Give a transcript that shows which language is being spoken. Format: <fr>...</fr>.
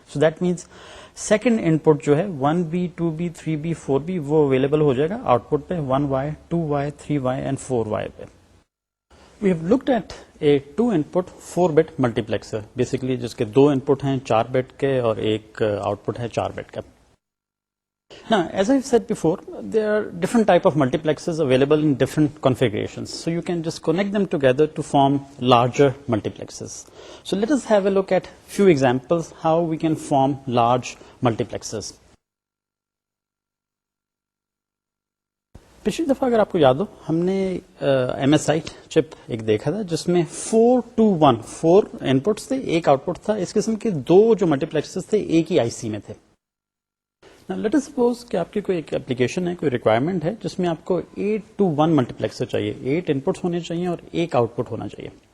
<ur>So that means second in پٹ جو ہے 1B 2B 3B 4B وہ اویلیبل ہو جائے گا آؤٹ پٹ پہ 1Y 2Y 3Y and 4Y پہ.</ur> <en>We have looked at a 2-input 4-bit multiplexer, basically</en> <ur>جس کے 2 input ہیں 4 بٹ کے اور ایک آؤٹ پٹ ہے 4 بٹ کا.</ur> <en>Now, as I've said before, there are different type of multiplexers available in different configurations. So you can just connect them together to form larger multiplexers. So let us have a look at few examples how we can form large multiplexers.</en> <ur>پچھلی دفعہ اگر آپ کو یاد ہو ہم نے M S I چپ ایک دیکھا تھا جس میں 4:1 4 ان پٹس تھے، ایک آؤٹ پٹ تھا. اس قسم کے دو جو ملٹی پلیکسز تھے ایک ہی آئی سی میں تھے. لیٹ اس سپوز کہ آپ کی کوئی ایک اپلیکیشن ہے، کوئی ریکوائرمنٹ ہے جس میں آپ کو 8:1 ملٹی پلیکسر چاہیے، 8 ان پٹس ہونے چاہیے اور ایک آؤٹ پٹ ہونا چاہیے.</ur>